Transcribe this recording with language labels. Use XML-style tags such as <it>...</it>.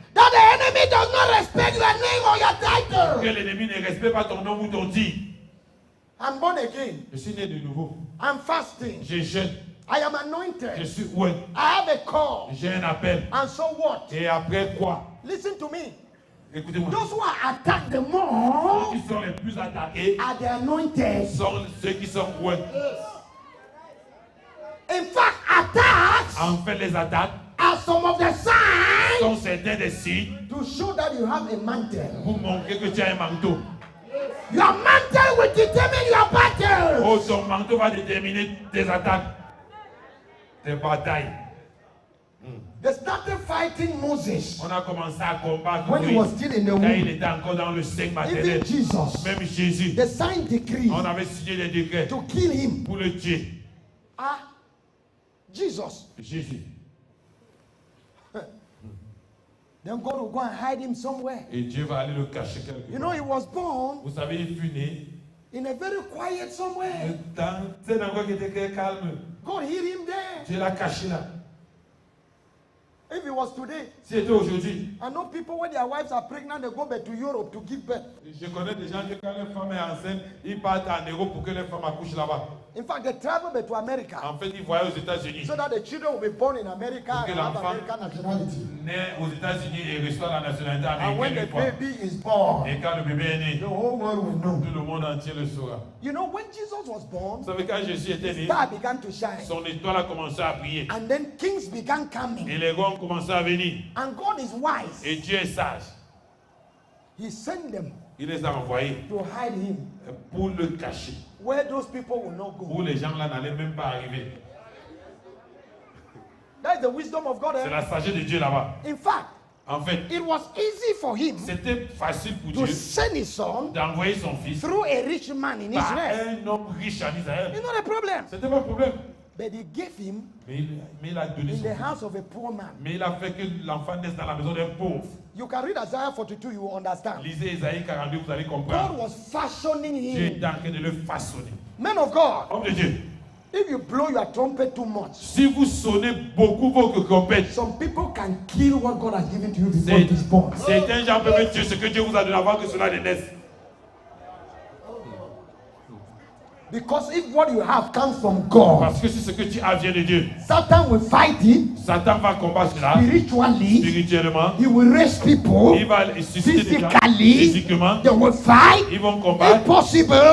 <en>that the enemy does not respect your name or your title.</en> <fr>que l'ennemi ne respecte pas ton nom ou ton titre.</fr> <en>I'm born again.</en> <fr>Je suis né de nouveau.</fr> <en>I'm fasting.</en> <fr>Je jeûne.</fr> <en>I am</en> <fr>Je</fr> <en>anointed.</en> <fr>suis ouais.</fr> <en>I have a call.</en> <fr>J'ai un appel.</fr> <en>And so what?</en> <fr>Et après quoi?</fr> <en>Listen to me.</en> <fr>Écoutez-moi.</fr> <en>Those who are attacked the more</en> <fr>Ceux qui sont les plus attaqués</fr> <en>are the anointed.</en> <fr>sont ceux qui sont ouais.</fr> <en>In fact, attacks</en> <fr>En fait, les attaques</fr> <en>are some of the signs</en> <fr>sont certains des signes</fr> <en>to show that you have a mantle.</en> <fr>pour montrer que tu as un manteau.</fr> <en>Your mantle will determine your battle.</en> <fr>Oh, ton manteau va déterminer tes attaques, tes batailles.</fr> <en>They started fighting Moses</en> <fr>On a commencé à combattre</fr> <en>when he</en> <fr>Moïse</fr> <en>was still in the</en> <fr>quand il</fr> <en>womb.</en> <fr>était encore dans le sein maternel.</fr> <en>Even Jesus,</en> <fr>Même Jésus,</fr> <en>they signed decrees</en> <fr>on avait signé des décrets</fr> <en>to kill him.</en> <fr>pour le tuer.</fr> <en>Ah, Jesus.</en> <fr>Jésus.</fr> <en>Then God will go and hide him somewhere.</en> <fr>Et Dieu va aller le cacher quelque</fr> <en>You know,</en> <fr>part.</fr> <en>he was born</en> <fr>Vous savez, il fut né</fr> <en>in a very quiet somewhere.</en> <fr>dans un endroit qui était très calme.</fr> <en>God hid him there.</en> <fr>Dieu l'a caché là.</fr> <en>If it was today,</en> <fr>Si c'était aujourd'hui,</fr> <en>I know people when their wives are pregnant, they go back to Europe to give birth.</en> <fr>je connais des gens qui, quand leur femme est enceinte, ils partent en Europe pour que leur femme accouche là-bas.</fr> <en>In fact, they travel back to America</en> <fr>En fait, ils voyaient aux États-Unis.</fr> <en>so that the children will be born in America and</en> <fr>que</fr> <en>have</en> <fr>l'enfant-</fr> <en>American nationality.</en> <fr>Né aux États-Unis et reçoit la nationalité</fr> <en>And when</en> <fr>américaine</fr> <en>the</en> <fr>une fois.</fr> <en>baby is born,</en> <fr>Et quand le bébé est né,</fr> <en>the whole world will know.</en> <fr>tout le monde entier le saura.</fr> <en>You know, when Jesus was born,</en> <fr>Vous savez, quand Jésus était né,</fr> <en>star began to shine.</en> <fr>son étoile a commencé à briller.</fr> <en>And then kings began</en> <fr>Et</fr> <en>coming.</en> <fr>les rois ont commencé à venir.</fr> <en>And God is wise.</en> <fr>Et Dieu est sage.</fr> <en>He sent them</en> <fr>Il les a envoyés</fr> <en>to hide him</en> <fr>pour le cacher.</fr> <en>where those people will not</en> <fr>Où</fr> <en>go.</en> <fr>les gens là n'allaient même pas arriver.</fr> <en>That's the wisdom of God.</en> <fr>C'est Eh? la sagesse de Dieu là-bas.</fr> <en>In fact,</en> <fr>En fait,</fr> <en>it was easy for him</en> <fr>c'était facile pour</fr> <en>to</en> <fr>Dieu</fr> <en>send his son</en> <fr>d'envoyer son fils</fr> <en>through a rich man in</en> <fr>par</fr> <en>Israel.</en> <fr>un homme riche en Israël.</fr> <en>It's not a problem.</en> <fr>C'était pas un problème.</fr> <en>But he gave him</en> <fr>Mais il a donné</fr> <en>in</en> <fr>son</fr> <en>the</en> <fr>fils.</fr> <en>house of a poor man.</en> <fr>Mais il a fait que l'enfant naisse dans la maison d'un pauvre.</fr> <en>You can read Isaiah 42, you will understand.</en> <fr>Lisez Isaïe 42, vous allez</fr> <en>God</en> <fr>comprendre.</fr> <en>was fashioning</en> <fr>Dieu est</fr> <en>him.</en> <fr>en train de le façonner.</fr> <en>Men of God,</en> <fr>Homme de Dieu,</fr> <en>if you blow your trumpet too much,</en> <fr>si vous sonnez beaucoup vos trompettes,</fr> <en>some people can kill what God has given to you before it is born.</en> <fr>certains gens peuvent tuer ce que Dieu vous a donné avant que cela ne naisse.</fr> <en>Because if what you have comes from God,</en> <fr>Parce que si ce que tu as vient de Dieu,</fr> <en>Satan will fight it</en> <fr>Satan va combattre cela</fr> <en>spiritually.</en> <fr>spirituellement.</fr> <en>He will raise people</en> <fr>Il va susciter des gens</fr> <en>physically.</en> <fr>physiquement.</fr> <en>They will fight.</en> <fr>Ils vont combattre.</fr> <en>If possible,</en>